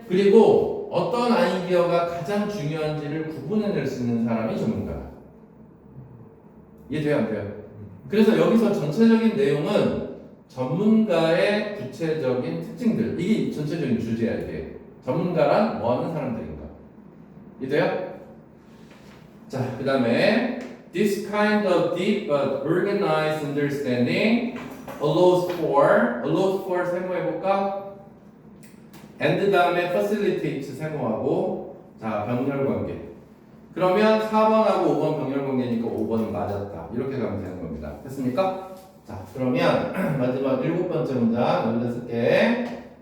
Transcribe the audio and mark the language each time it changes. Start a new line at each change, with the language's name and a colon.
Korean: 그리고 어떤 아이디어가 가장 중요한지를 구분해낼 수 있는 사람이 전문가다. 이해돼요? 안 돼요? 그래서 여기서 전체적인 내용은 전문가의 구체적인 특징들, 이게 전체적인 주제야. 이게 전문가란 뭐하는 사람들인가. 이해돼요?
English: 자, 그 다음에 This kind of deep but organized understanding allows for
Korean: 세모해볼까? and 다음에 facilitate 세모하고 자, 병렬관계. 그러면 4번하고 5번 병렬관계니까 5번은 맞았다. 이렇게 가면 되는 겁니다. 됐습니까? 자, 그러면 마지막 7번째 문장 여기다 쓸게.